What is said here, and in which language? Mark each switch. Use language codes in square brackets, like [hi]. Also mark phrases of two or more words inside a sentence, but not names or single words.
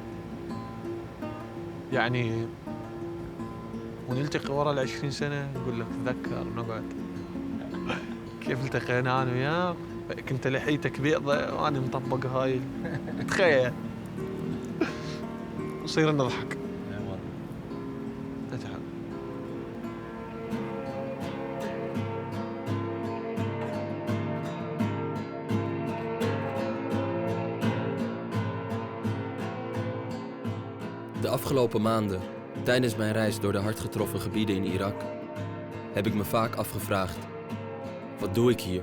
[ar] يعني ونلتقي ورا 20 سنة نقول لك تذكر نقعد كيف التقينا أنا وياك كنت لحيتك بيضة وأنا مطبق هاي. تخيل نصير نضحك. نتعب. [nl] De afgelopen maanden, tijdens mijn reis door de hard getroffen gebieden in Irak, heb ik me vaak afgevraagd: wat doe ik hier?